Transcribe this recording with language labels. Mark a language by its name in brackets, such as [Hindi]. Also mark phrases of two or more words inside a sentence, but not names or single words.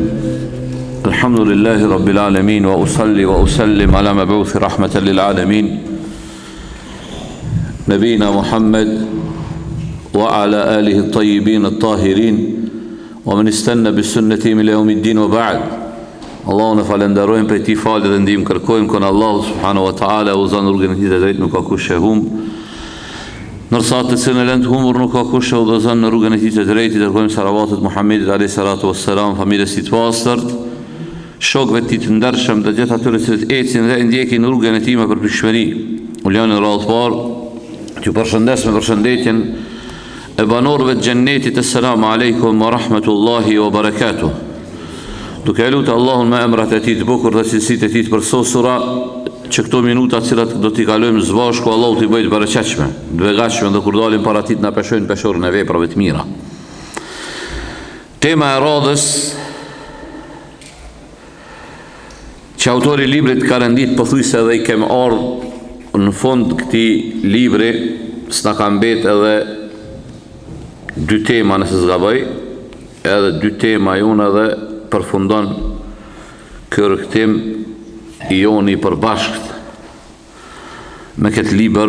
[Arabic] الحمد لله رب العالمين، وأصلي وأسلم على مبعوث رحمة للعالمين نبينا محمد وعلى آله الطيبين الطاهرين ومن استنى بالسنة من يوم الدين وبعد. [Albanian] Allahun e falenderojmë për ti falë dhe ndihmë kërkojmë kon Allahu [Arabic] سبحانه وتعالى, [Albanian] u zon rrugën e drejtë, nuk ka kush e humb. Nërsa të cilën e lënë të humbur nuk ka kush e udhëzon në rrugën e tij të drejtë, dërgojmë salavatet Muhammedit [Arabic] عليه الصلاة والسلام, [Albanian] familjes së tij të pastërt, shokëve të tij të ndershëm dhe gjithë atyre që ecin dhe ndjekin rrugën e tij me përpikshmëri. Ulian në radhë parë, ju përshëndes me përshëndetjen e banorëve të xhennetit. [Arabic] السلام عليكم ورحمة الله وبركاته. [Albanian] Duke e lutë Allahun me emrat e tij të bukur dhe cilësitë e tij të përsosura, që këto minuta cilat do t'i kalojmë së bashku, Allahu t'i bëjë të bereqetshme, të begatshme, dhe kur dalim para tij na peshojnë peshorën e veprave të mira. Tema e radhës që autori i librit ka rendit pothuajse edhe i kem ardhur në fund këtij libri, s'na ka mbet edhe dy tema nëse s'gaboj, edhe dy tema jonë edhe përfundon kërktim i joni përbashkët me këtë libër.